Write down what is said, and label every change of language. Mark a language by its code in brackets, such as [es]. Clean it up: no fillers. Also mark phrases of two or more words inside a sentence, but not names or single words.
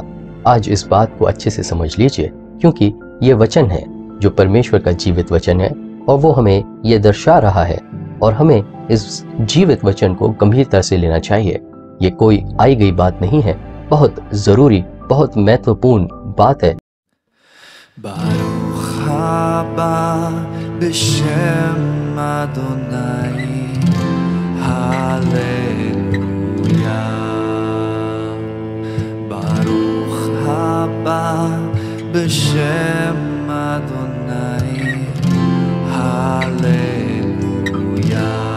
[hi] आज इस बात को अच्छे से समझ लीजिए, क्योंकि ये वचन है जो परमेश्वर का जीवित वचन है और वो हमें ये दर्शा रहा है और हमें इस जीवित वचन को गंभीरता से लेना चाहिए। ये कोई आई गई बात नहीं है, बहुत ज़रूरी, बहुत महत्वपूर्ण बात है। [he] ברוך הבא בשם אדוני, הללויה. ברוך הבא בשם אדוני, הללויה.